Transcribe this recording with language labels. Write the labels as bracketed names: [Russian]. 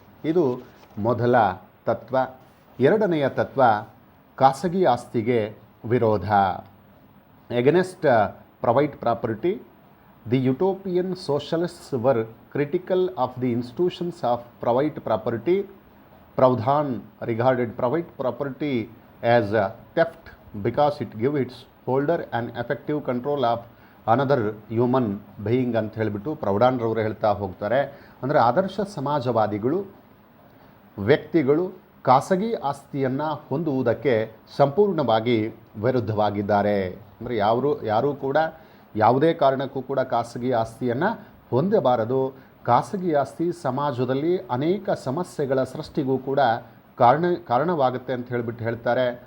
[Kannada] ಇದು ಮೊದಲ ತತ್ವ. ಎರಡನೆಯ ತತ್ವ ಖಾಸಗಿ ಆಸ್ತಿಗೆ ವಿರೋಧ. [English] Against private property, the utopian socialists were critical of the institutions of private property. Pradhan regarded private property as a theft because it gives its holder an effective control of another human being [Kannada] ಅಂತ ಹೇಳಿಬಿಟ್ಟು ಪ್ರೌಢಾನ್ರವರು ಹೇಳ್ತಾ ಹೋಗ್ತಾರೆ. ಅಂದರೆ ಆದರ್ಶ ಸಮಾಜವಾದಿಗಳು ವ್ಯಕ್ತಿಗಳು ಖಾಸಗಿ ಆಸ್ತಿಯನ್ನು ಹೊಂದುವುದಕ್ಕೆ ಸಂಪೂರ್ಣವಾಗಿ ವಿರುದ್ಧವಾಗಿದ್ದಾರೆ. ಅಂದರೆ ಯಾರೂ ಕೂಡ ಯಾವುದೇ ಕಾರಣಕ್ಕೂ ಕೂಡ ಖಾಸಗಿ ಆಸ್ತಿಯನ್ನು ಹೊಂದಬಾರದು. ಖಾಸಗಿ ಆಸ್ತಿ ಸಮಾಜದಲ್ಲಿ ಅನೇಕ ಸಮಸ್ಯೆಗಳ ಸೃಷ್ಟಿಗೂ ಕೂಡ ಕಾರಣವಾಗುತ್ತೆ ಅಂತ ಹೇಳಿಬಿಟ್ಟು ಹೇಳ್ತಾರೆ.